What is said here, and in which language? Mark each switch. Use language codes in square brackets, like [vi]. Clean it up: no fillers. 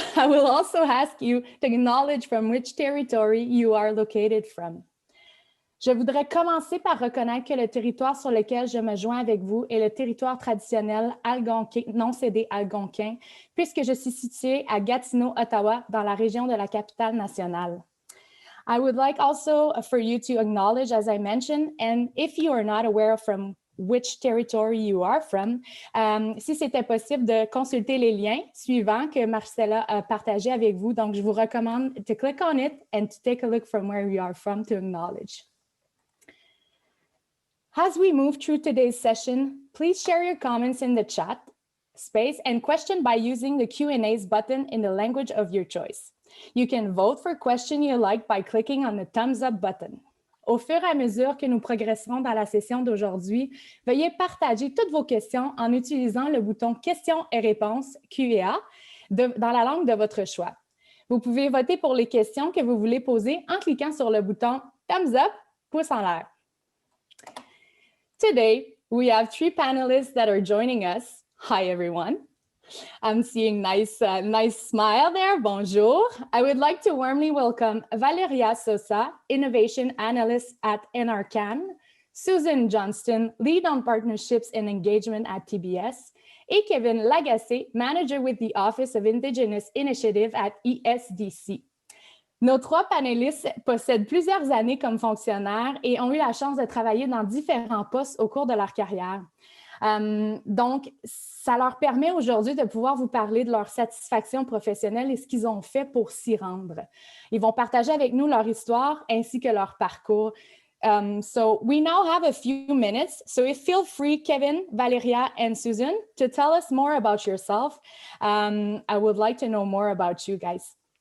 [en] I will also ask you to acknowledge from which territory you are located from. [fr] Je voudrais commencer par reconnaître que le territoire sur lequel je me joins avec vous est le territoire traditionnel algonquin, non cédé algonquin, puisque je suis située à Gatineau, Ottawa, dans la région de la capitale nationale. [en] I would like also for you to acknowledge, as I mentioned, and if you are not aware from which territory you are from, [fr] si c'était possible de consulter les liens suivants que Marcella a partagés avec vous. Donc, je vous recommande [en] to click on it and to take a look from where you are from to acknowledge. As we move through today's session, please share your comments in the chat space and question by using the Q&As button in the language of your choice. You can vote for question you like by clicking on the thumbs up button. [fr] Au fur et à mesure que nous progresserons dans la session d'aujourd'hui, veuillez partager toutes vos questions en utilisant le bouton questions et réponses Q&A dans la langue de votre choix. Vous pouvez voter pour les questions que vous voulez poser en cliquant sur le bouton thumbs up, pouce en l'air. [en] Today, we have three panelists that are joining us. Hi, everyone. I'm seeing nice smile there. [fr] Bonjour. [en] I would like to warmly welcome Valeria Sosa, Innovation Analyst at NRCan, Susan Johnston, Lead on Partnerships and Engagement at TBS, et Kevin Lagacé, Manager with the Office of Indigenous Initiative at ESDC. [fr] Nos trois panélistes possèdent plusieurs années comme fonctionnaires et ont eu la chance de travailler dans différents postes au cours de leur carrière. Donc, ça leur permet aujourd'hui de pouvoir vous parler de leur satisfaction professionnelle et ce qu'ils ont fait pour s'y rendre. Ils vont partager avec nous leur histoire ainsi que leur parcours. [en] So we now have a few minutes. So feel free, Kevin, Valeria, and Susan, to tell us more about yourself. I would like to know more about you guys.